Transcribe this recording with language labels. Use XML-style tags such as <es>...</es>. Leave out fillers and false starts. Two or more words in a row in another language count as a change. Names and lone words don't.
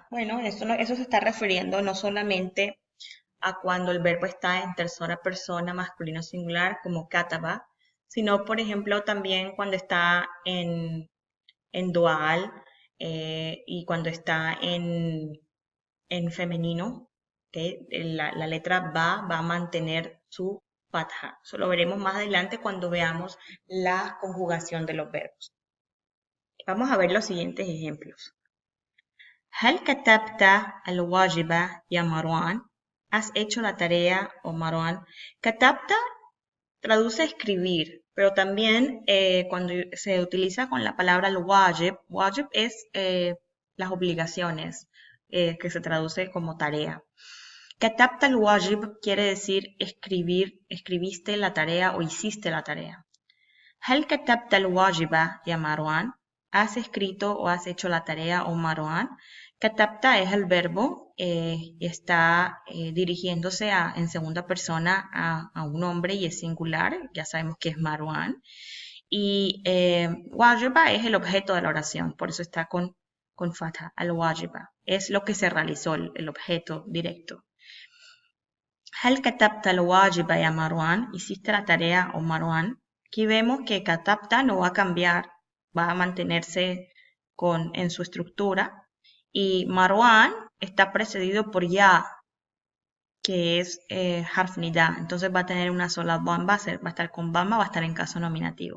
<es>Bueno, eso, eso se está refiriendo no solamente a cuando el verbo está en tercera persona masculino singular, como kataba, sino, por ejemplo, también cuando está en dual y cuando está en femenino, que la letra va a mantener su fatha. Eso lo veremos más adelante cuando veamos la conjugación de los verbos. Vamos a ver los siguientes ejemplos.</es> <ar>هل كتبت الواجب يا مروان?</ar> <es>¿Has hecho la tarea o Marwan? Katabta traduce escribir, pero también cuando se utiliza con la palabra al-wajib, wajib es las obligaciones, que se traduce como tarea.</es> <ar>كتبت الواجب</ar> <es>quiere decir escribir, escribiste la tarea o hiciste la tarea.</es> <ar>هل كتبت الواجب يا مروان?</ar> <es>¿Has escrito o has hecho la tarea o Marwan? Katabta es el verbo y está dirigiéndose en segunda persona a un hombre y es singular, ya sabemos que es Marwan. Y wajiba es el objeto de la oración, por eso está con fatha, al-wajiba. Es lo que se realizó, el objeto directo.</es> <ar>هل كتبت الواجب يا مروان?</ar> <es>¿Hiciste la tarea o Marwan? Aquí vemos que katabta no va a cambiar, va a mantenerse en su estructura. Y Marwan está precedido por ya, que es</es> <ar>حرف نداء.</ar> <es>Entonces va a tener una sola dhamma, va a estar con dhamma, va a estar en caso nominativo.</es>